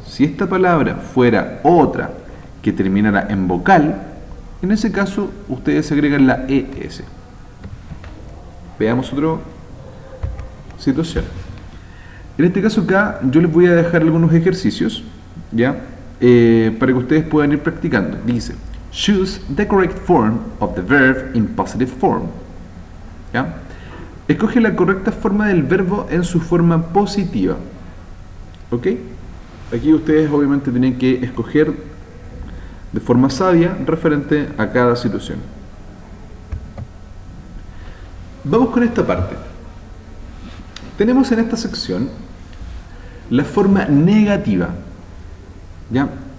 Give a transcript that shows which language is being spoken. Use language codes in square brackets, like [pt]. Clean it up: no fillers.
[es] Si esta palabra fuera otra que terminara en vocal, en ese caso ustedes agregan la ES. Veamos otra situación. En este caso acá yo les voy a dejar algunos ejercicios, ¿ya? Para que ustedes puedan ir practicando. Dice: [en] choose the correct form of the verb in positive form. [es] ¿Ya? Escoge la correcta forma del verbo en su forma positiva. ¿Ok? Aquí ustedes obviamente tienen que escoger de forma sabia referente a cada situación. Vamos con esta parte. Tenemos en esta sección la forma negativa. ¿Ya?